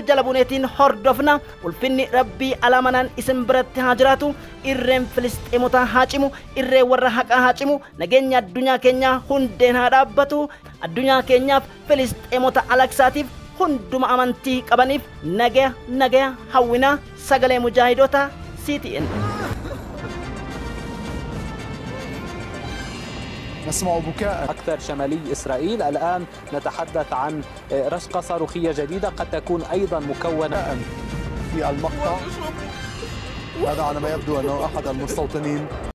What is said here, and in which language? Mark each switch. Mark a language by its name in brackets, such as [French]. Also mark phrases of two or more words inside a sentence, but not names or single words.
[Oromo] Jala buneetiin hordofna. Ulfinni Rabbii alaamanaan isin biratti haa jiraatu. Irreen Filisxeemota haa cimu. Irree warra haqaa haa cimu. Nageenya addunyaa keenyaa hundeen haa dhaabbatu. Addunyaa keenyaaf Filisxeemota alaksaatiif hunduma amantii qabaniif nagaya hawwina. Sagalee Mujaahidota CTN. [Arabic] نسمع بكاء أكثر شمالي إسرائيل. الآن نتحدث عن رشقة صاروخية جديدة قد تكون أيضا مكونة في المقطع. هذا على ما يبدو أنه أحد المستوطنين